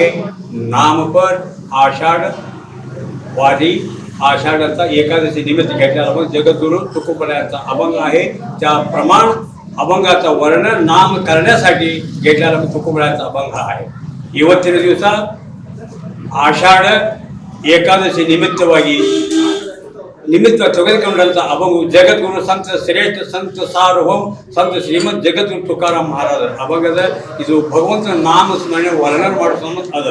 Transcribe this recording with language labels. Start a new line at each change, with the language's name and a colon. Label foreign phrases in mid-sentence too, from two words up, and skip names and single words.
Marathi: नामपद आषाढ वारी आषाढाचा एकादशी निमित्त घेतलेला अभंग जगद्गुरु तुकोबरायांचा अभंग आहे. त्या प्रमाण अभंगाचं वर्णन नाम करण्यासाठी घेतलेला तुकोबरायांचा अभंग आहे.
Kannada: ಇವತ್ತಿನ ದಿವಸ ಆಷಾಢ ಏಕಾದಶಿ ನಿಮಿತ್ತವಾಗಿ ನಿಮಿತ್ತ ತೆಗೆದುಕೊಂಡಂಥ ಅಭಂಗ ಜಗದ್ಗುರು ಸಂತ ಶ್ರೇಷ್ಠ ಸಂತ ಸಾರ್ವಭೌಮ ಸಂತ ಶ್ರೀಮಂತ ಜಗದ್ಗುರು ತುಕಾರಾಮ್ ಮಹಾರಾಜರ ಅಭಂಗದ ಇದು ಭಗವಂತನ ನಾಮ ಸ್ಮರಣೆ ವರ್ಣನೆ ಮಾಡೋ ಸಂಬಂಧ ಅದ.